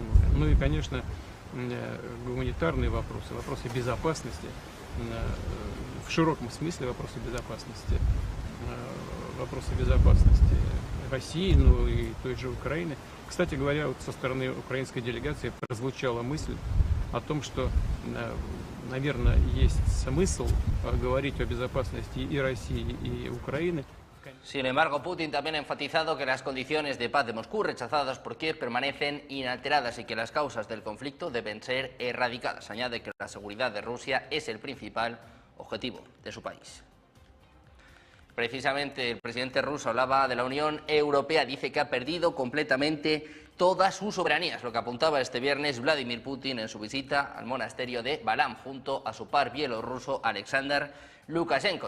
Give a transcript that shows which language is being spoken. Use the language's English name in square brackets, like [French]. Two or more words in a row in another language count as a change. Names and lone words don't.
[Russian] Ну и, конечно, гуманитарные вопросы, вопросы безопасности, в широком смысле вопросы безопасности России, ну и той же Украины. Кстати говоря, вот со стороны украинской делегации прозвучала мысль о том, что, наверное, есть смысл говорить о безопасности и России, и Украины. [Spanish] Sin embargo, Putin también ha enfatizado que las condiciones de paz de Moscú rechazadas por Kiev permanecen inalteradas y que las causas del conflicto deben ser erradicadas. Añade que la seguridad de Rusia es el principal objetivo de su país. Precisamente el presidente ruso hablaba de la Unión Europea, dice que ha perdido completamente toda su soberanía, es lo que apuntaba este viernes Vladimir Putin en su visita al monasterio de Balam junto a su par bielorruso Alexander Lukashenko.